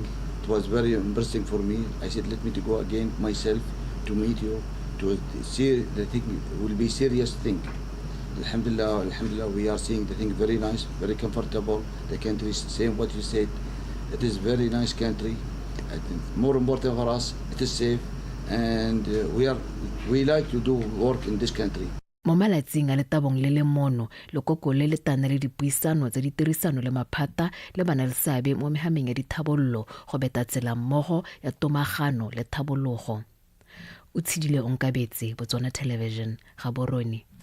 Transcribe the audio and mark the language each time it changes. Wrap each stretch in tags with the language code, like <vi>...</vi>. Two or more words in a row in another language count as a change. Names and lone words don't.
<en>It was very interesting for me. I said, let me to go again myself to meet you, to see the thing will be serious thing. Alhamdulillah, we are seeing the thing very nice, very comfortable. The country is saying what you said. It is very nice country. I think more important for us, it is safe, and we like to do work in this country.</en> <tn>Mo malatsing a letabong le le mono lekoko le le tana le dipuisano tsa ditirisano le maphata le bana le seabe mo mehameng ya dithabollo go beta tsela mmogo ya tomagano le thabologo. O tshidile Onkabetse, Botswana Television, Gaborone.</tn>